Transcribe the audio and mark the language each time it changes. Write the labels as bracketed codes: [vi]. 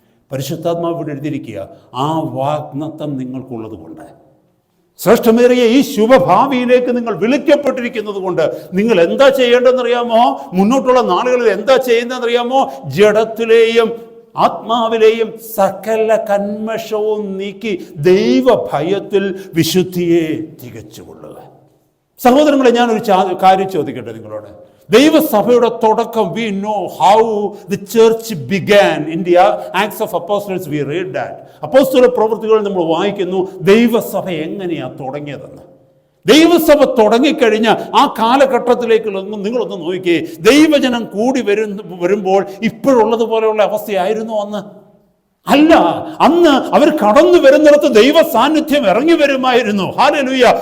[ml] പരിശുദ്ധാത്മാവ് ഇവിടെ എഴുതിയിരിക്കുക, ആ വാഗ്ദത്തം നിങ്ങൾക്കുള്ളത് കൊണ്ട്, ശ്രേഷ്ഠമേറിയ ഈ ശുഭഭാവിയിലേക്ക് നിങ്ങൾ വിളിക്കപ്പെട്ടിരിക്കുന്നത് കൊണ്ട് നിങ്ങൾ എന്താ ചെയ്യേണ്ടതെന്നറിയാമോ? മുന്നോട്ടുള്ള നാളുകളിൽ എന്താ ചെയ്യുന്നതെന്നറിയാമോ? ജഡത്തിലെയും ആത്മാവിലെയും സകല കന്മഷവും നീക്കി ദൈവഭയത്തിൽ വിശുദ്ധിയെ തികച്ചുകൊള്ളുക. സഹോദരങ്ങളെ, ഞാനൊരു കാര്യം ചോദിക്കട്ടെ നിങ്ങളോട്. ദൈവസഭയുടെ തുടക്കം, [en] we know how the church began in the Acts of Apostles. We read that. [ml] അപ്പോസ്തല പ്രവൃത്തികൾ നമ്മൾ വായിക്കുന്നു ദൈവസഭ എങ്ങനെയാ തുടങ്ങിയതെന്ന്. ദൈവസഭ തുടങ്ങിക്കഴിഞ്ഞ ആ കാലഘട്ടത്തിലേക്ക് നിങ്ങളൊന്ന് നോക്കിയേ. ദൈവജനം കൂടി വരുമ്പോൾ ഇപ്പോഴുള്ളതുപോലെയുള്ള അവസ്ഥയായിരുന്നു അന്ന്? അല്ല, അന്ന് അവർ കടന്നു വരുന്നിടത്ത് ദൈവ സാന്നിധ്യം ഇറങ്ങി വരുമായിരുന്നു. ഹല്ലേലൂയ.